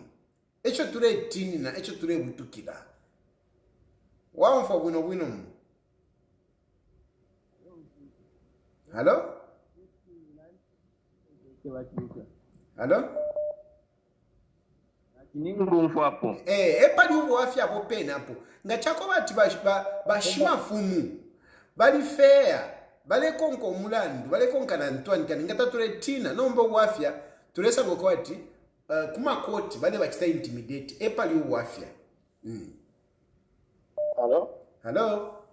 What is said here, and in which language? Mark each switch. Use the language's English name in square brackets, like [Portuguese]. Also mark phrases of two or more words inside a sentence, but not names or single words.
[Bemba] Echo tule tini na echo tule butukira. Wamfa bwino mu. Hello? Hello? Ningumfu hapo. Epali ubo afya hapo pena hapo. Ngachako bati bashima fumu. Bali fair. Bale konko mulandu. Bale konka na Antoine kani ngata tule tina. Nomba uwafya. Tulesa ngokwati. Kuma koti. Bale bachita intimidate. Epali ubo afya. Hello?